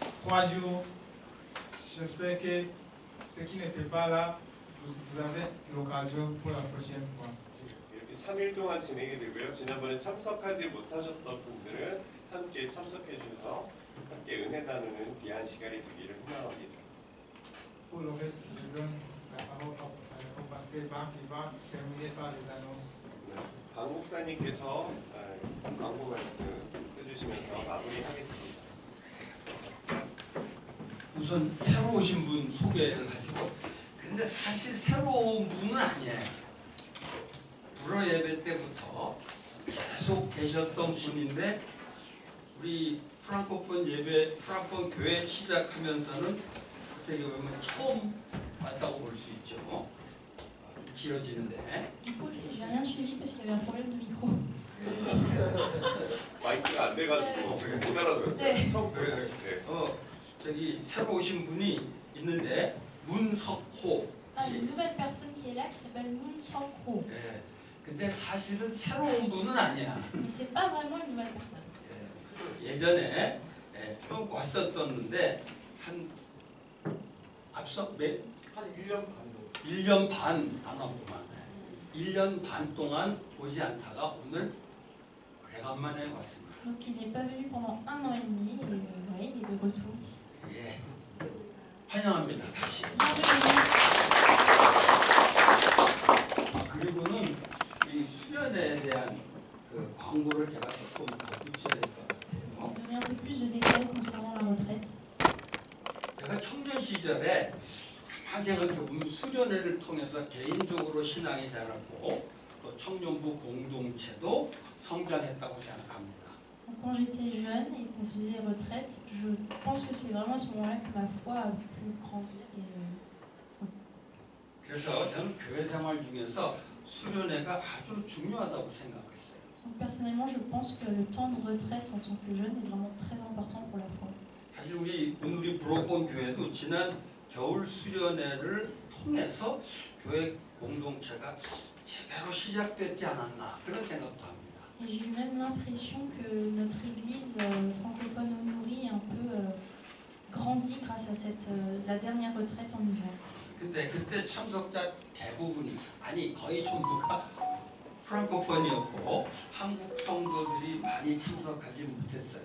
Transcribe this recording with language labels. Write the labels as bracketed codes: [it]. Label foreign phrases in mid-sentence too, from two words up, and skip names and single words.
[fr] 3 jours. J'espère que ceux qui n'étaient pas là, vous avez l'occasion pour la prochaine fois. [ko] 이렇게 3일 동안 진행이 되고요. 지난번에 참석하지 못하셨던 분들은 함께 참석해 주셔서 함께 은혜 나누는 귀한 시간이 되기를 희망합니다. [fr] Pour le reste, je donne la parole au pasteur Marc qui va terminer par les annonces. [ko] 박 목사님께서 광고 말씀 해주시면서 마무리하겠습니다. 우선 새로 오신 분 소개를 가지고, 근데 사실 새로운 분은 아니에요. 불어 예배 때부터 계속 계셨던 분인데, 우리 프랑코폰 예배, 프랑코폰 교회 시작하면서는 어떻게 보면 처음 왔다고 볼 수 있죠. 좀 길어지는데. [fr] Du coup, j'ai rien suivi parce qu'il y avait un problème de micro. [ko] 마이크가 안 돼가지고 못 알아들었어요. 네. 처음 들었어요. 네. 저기 새로 오신 분이 있는데 문석호 Ah, 씨. [fr] une nouvelle personne qui est là qui s'appelle Moon Sok-ho. [ko] 예. 근데 사실은 새로운 분은 아니야. [fr] Mais c'est pas vraiment une nouvelle personne. [ko] 예전에 쭉 왔었었는데 한 앞서 한 1년 반 정도. 1년 반 안 왔구만. 1년 반 동안 오지 않다가 오늘 오래간만에 왔습니다. [fr] Donc il n'est pas venu pendant 1 an et demi et ouais, il est de retour ici. [ko] 예. 환영합니다. 다시. 그리고는 이 수련에 대한 그 광고를 제가 조금 더 붙여야 될 것 같아요. [fr] Donner un peu plus de détails concernant la retraite. [ko] 제가 청년 시절에 가만 생각해보면 수련회를 통해서 개인적으로 신앙이 자랐고 또 청년부 공동체도 성장했다고 생각합니다. [fr] Donc, quand j'étais jeune et qu'on faisait les retraites, je pense que c'est vraiment à ce moment-là que ma foi a pu grandir. [ko] 그래서 저는 교회 생활 중에서 수련회가 아주 중요하다고 생각했어요. [fr] Donc, personnellement, je pense que le temps de retraite en tant que jeune est vraiment très important pour la foi. [ko] 사실 우리 브로콘 교회도 지난 겨울 수련회를 통해서 교회 공동체가 제대로 시작됐지 않았나 그런 생각도 합니다. [fr] Et j'ai eu même l'impression que notre église francophone au Nourri un peu grandi grâce à la dernière retraite en hiver. [ko] 근데 그때 참석자 대부분이 아니 거의 전부가 프랑코폰이었고 한국 성도들이 많이 참석하지 못했어요.